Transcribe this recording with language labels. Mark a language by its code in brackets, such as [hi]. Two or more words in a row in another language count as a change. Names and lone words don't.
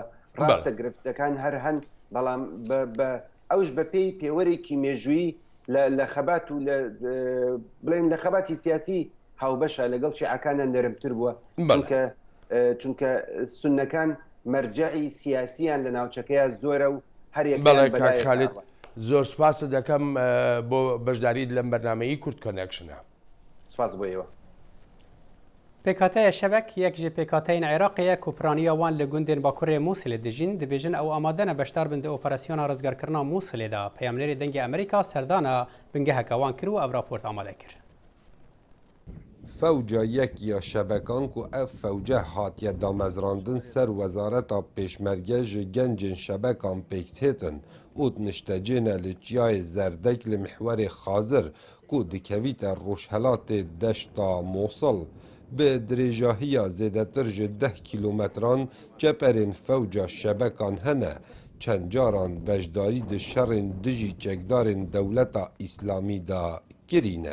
[ckb] ڕاستە گرفتەکان هەر هەن، بەڵام ئەوش بە پێی پێوەرێکی مێژووی لە خەبات و بڵێن لە خەباتی سیاسی هاوبەشە لەگەڵ شیعەکانە نەرمتر بووە، چونکە سونەکان مەرجعی سیاسیان لە ناوچەکەیە زۆرە و هەر خالید زۆر سپاس دەکەم بۆ بەشداریت لەم بەرنامەیی کورد کۆنێکشنە. سپاس بۆیەوە. [ku] پێکاتەیە شەبەک یەک ji pêkateyên Iraqê Kopraniya wan li gundên Bakurê Mosilê dijîn dibêjin ew amade ne beşdar bin di operasyona rizgarkirina Mosilê de. Peyamnerê dengê Amerîka serdana bingeheka wan kir û ev raport amade kir. Fewca yekiya şebekan ku ev fewce hatiye damezrandin ser wezareta pêşmerge ji gencên şebekan pêktêtin û niştecêne li çiyayê zerdek li mihwerê xazir ku dikevîte rojhelatê deşta Mosul bi dirêjahiya zêdetir ji 10 kîlometran çeperên fewca şebekan hene çend caran beşdarî di şerên dijî çekdarên dewleta îslamî da kirîne.